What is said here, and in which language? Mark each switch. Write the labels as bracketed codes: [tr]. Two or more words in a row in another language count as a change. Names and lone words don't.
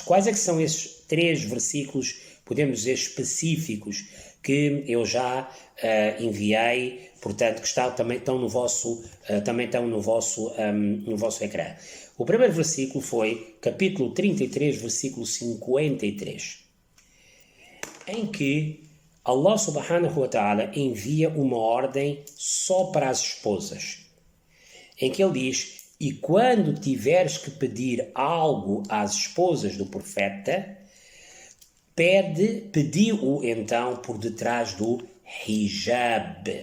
[pt] Quais é que são esses 3 versículos, podemos dizer, específicos, que eu já enviei, portanto, que também estão no vosso ecrã? O primeiro versículo foi capítulo 33, versículo 53, em que Allah [ar] سبحانه وتعالى [pt] envia uma ordem só para as esposas, em que ele diz: e quando tiveres que pedir algo às esposas do profeta, pedi-o então por detrás do hijab.